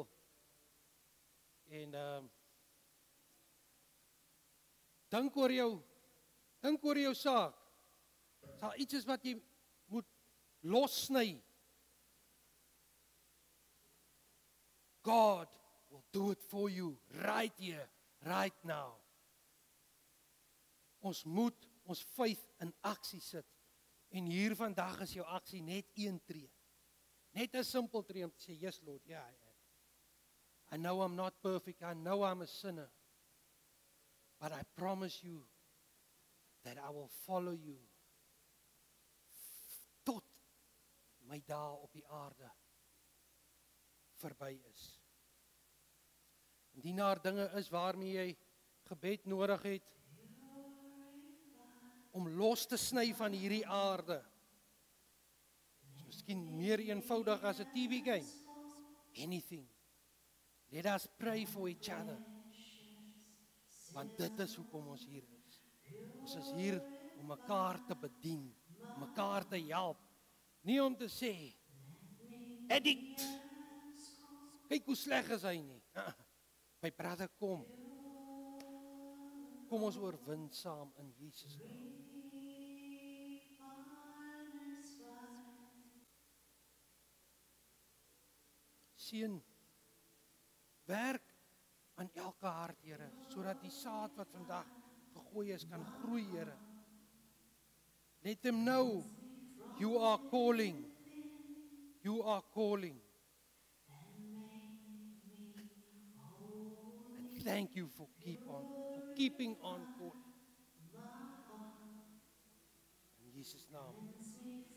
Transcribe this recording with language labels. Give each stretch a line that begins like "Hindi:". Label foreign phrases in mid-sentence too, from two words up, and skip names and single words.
Afrikaans: En dink oor jou saak. Sal iets is wat jy moet lossny.
English: God will do it for you right here, right now.
Afrikaans: Ons moet ons faith in aksie sit. En hier vandag is jou aksie net een tree. Net 'n simpel tree om te sê,
English: yes Lord, yeah, I know I'm not perfect, I know I'm a sinner. But I promise you that I will follow you
Afrikaans: tot my dae op die aarde verby is. Indien daar dinge is waarmee jy gebed nodig het om los te sny van hierdie aarde. Is miskien meer eenvoudig as 'n TV game.
English: Anything. Let us pray for each other.
Afrikaans: Want dit is hoekom ons hier is. Ons is hier om mekaar te bedien, om mekaar te help. Nie om te sê, addict, kyk hoe sleg is hy nie.
English: My brother,
Afrikaans: kom ons oorwin saam in Jesus naam. Seën, werk aan elke hart, Here, sodat die saad wat vandag gegooi is kan groei, Here.
English: Let them know you are calling. You are calling. And thank you for keeping on calling.
Afrikaans: In Jesus' naam.